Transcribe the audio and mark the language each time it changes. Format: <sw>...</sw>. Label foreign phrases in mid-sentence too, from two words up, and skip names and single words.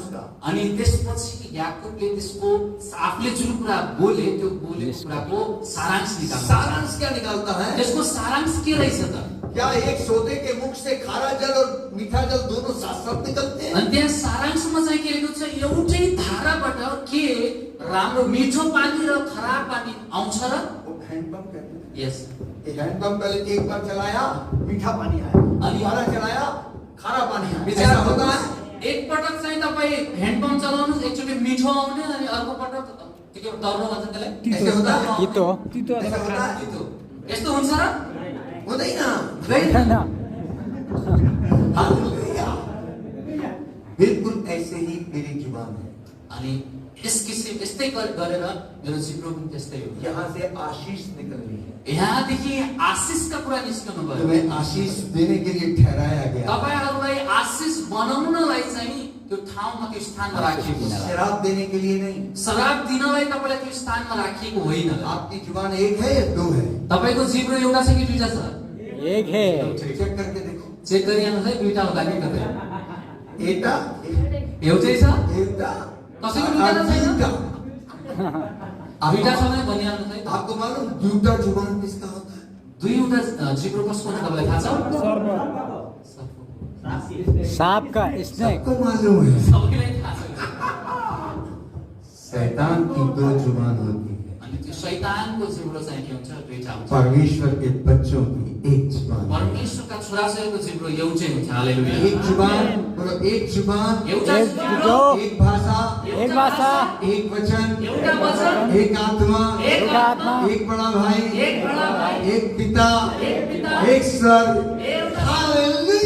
<ne>अनि त्यसपछि याकुबले त्यसको आफूले जुन कुरा बोले त्यो बोलेको कुराको सारांश निकाल्छ।</ne> <hi>सारांश क्या निकालता है?</hi> <ne>त्यसको सारांश के रहेछ त?</ne> <hi>क्या एक सोते के मुख से खारा जल और मीठा जल दोनों साथ साथ निकलते हैं?</hi> <ne>अनि त्यहाँ सारांशमा चाहिँ के लेखेको छ, एउटै धाराबाट के राम्रो मिठो पानी र खराब पानी आउँछ र?</ne> <hi>वो हैंडपंप कहते हैं। यस, एक हैंडपंप पहले एक बार चलाया मीठा पानी आया, दोबारा चलाया खारा पानी आया। विचार ऐसा होता है?</hi> <ne>एक पटक चाहिँ तपाईँ ह्यान्डपम्प चलाउनुहोस्, एकचोटि मिठो आउने अनि अर्को पटक के तर्रो भन्छ त्यसलाई?</ne> <hi>ऐसे होता है?</hi> <ne>तितो</ne> <hi>ऐसा होता है?</hi> <ne>तितो। यस्तो हुन्छ र? हुँदैन। हुँदैन। हालेलुया।</ne> <hi>बिल्कुल ऐसे ही मेरी जुबान है।</hi> <ne>अनि यस्तै गरेर मेरो जिब्रो पनि त्यस्तै हो।</ne> <hi>यहाँ से आशीष निकल रही है।</hi> <ne>यहाँदेखि आशिषका कुरा निस्कनु भयो।</ne> <hi>तुम्हें आशीष देने के लिए ठहराया गया।</hi> <ne>तपाईहरुलाई आशिष बनाउनलाई चाहिँ त्यो ठाउँमा त्यो स्थानमा राखिएको छ।</ne> <hi>शराब देने के लिए नहीं।</hi> <ne>शराब दिनलाई तपाईलाई त्यो स्थानमा राखिएको होइन।</ne> <hi>आपकी जुबान एक है या दो है?</hi> <ne>तपाईको जिब्रो एउटा छ कि दुईटा छ?</ne> <hi>एक है। चेक करके देखो।</hi> <ne>चेक गरिहाल्नुस् है, दुईटा होला कि कतै? एटा एउटै छ? एटा कसैको दुईटा त छैन? दुईटा। दुईटा छ भने भनिहाल्नुस् है।</ne> <hi>आपको मालूम दुईटा जुबान किसका होता है?</hi> <ne>दुईवटा जिब्रो कसको हुन्छ तपाईलाई थाहा छ?</ne> <hi>सांप का स्नेक। सबको मालूम है।</hi> <ne>सबैलाई थाहा छ।</ne> <hi>शैतान की दो जुबान होती है,</hi> <ne>अनि त्यो शैतानको जिब्रो चाहिँ के हुन्छ? दुईटा हुन्छ।</ne> <hi>परमेश्वर के बच्चों की एक जुबान।</hi> <ne>परमेश्वरका छोराछोरीको जिब्रो एउटै हुन्छ। हालेलुया।</ne> <hi>एक जुबान, बोलो एक जुबान,</hi> <ne>एउटा</ne> <hi>एक</hi> <ne>जिब्रो,</ne> <hi>एक भाषा,</hi> <ne>एक भाषा,</ne> <hi>एक वचन,</hi> <ne>एउटा वचन,</ne> <hi>एक आत्मा,</hi> <ne>एक आत्मा,</ne> <hi>एक बड़ा भाई,</hi> <ne>एक बडा भाइ,</ne> <hi>एक पिता,</hi> <ne>एक पिता,</ne> <hi>एक स्वर।</hi> <ne>एउटा हालेलुया।</ne>